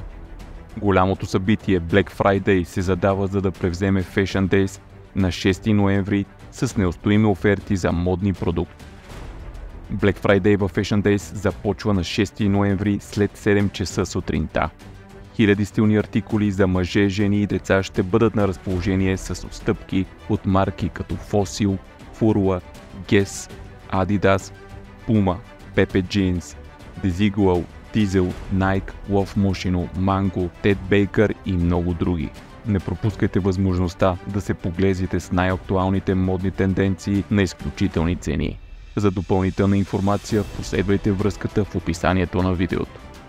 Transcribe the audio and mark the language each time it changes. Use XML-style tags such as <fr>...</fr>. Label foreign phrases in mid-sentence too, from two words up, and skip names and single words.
<bg>Голямото събитие Black Friday се задава, за да превземе Fashion Days на 6 ноември с неустоими оферти за модни продукти. Black Friday в Fashion Days започва на 6 ноември след 7 часа сутринта. Хиляди стилни артикули за мъже, жени и деца ще бъдат на разположение с отстъпки от марки като Fossil, Furla, Guess, Adidas, Puma, Pepe Jeans, Desigual, Diesel, Nike, Love Moschino, Mango, Ted Baker и много други. Не пропускайте възможността да се поглезите с най-актуалните модни тенденции на изключителни цени. За допълнителна информация последвайте връзката в описанието на видеото.</bg>